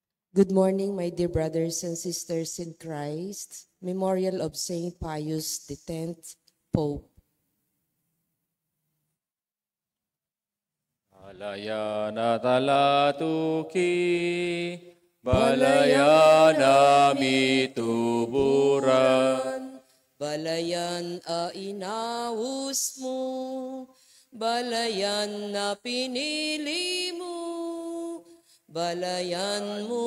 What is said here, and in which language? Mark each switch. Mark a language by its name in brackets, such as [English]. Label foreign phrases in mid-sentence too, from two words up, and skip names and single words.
[English] Good morning, my dear brothers and sisters in Christ. Memorial of Saint Pius X, Pope. [Pampanga] Balayana talatuki, balayana mituburan, Balayan a inaus mo, balayan na pinili mo, balayan mo,